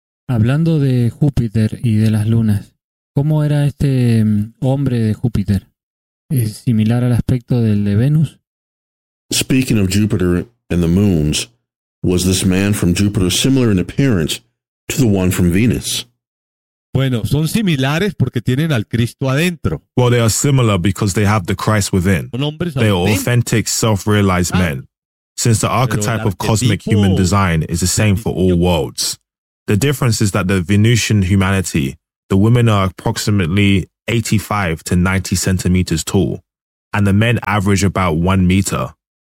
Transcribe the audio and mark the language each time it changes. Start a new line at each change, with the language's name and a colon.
Spanish: Hablando de Júpiter y de las lunas. ¿Cómo era este hombre de Júpiter? ¿Es similar al aspecto del de Venus?
English: Speaking of Jupiter and the moons, was this man from Jupiter similar in appearance to the one from Venus?
Spanish: Bueno, son similares porque tienen al Cristo adentro.
English: Well, they are similar because they have the Christ within.
Spanish: Son hombres adentro.
English: They are authentic, self-realized men. Since the archetype of cosmic human design is the same for all worlds, the difference is that the Venusian humanity, the women are approximately 85 to 90 centimeters tall, and the men average about 1 meter.